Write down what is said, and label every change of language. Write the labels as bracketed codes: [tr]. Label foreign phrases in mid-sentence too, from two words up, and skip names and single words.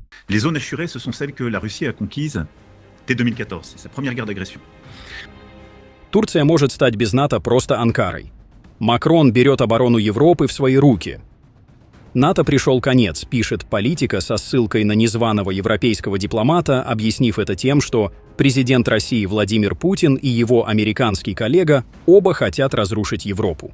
[fr] Les zones assurées, ce sont celles que la Russie a conquises dès 2014. C'est sa première guerre d'agression. [ru] Турция может стать без НАТО просто Анкарой. Макрон берет оборону Европы в свои руки. НАТО пришел конец, пишет «Политика» со ссылкой на незваного европейского дипломата, объяснив это тем, что президент России Владимир Путин и его американский коллега оба хотят разрушить Европу.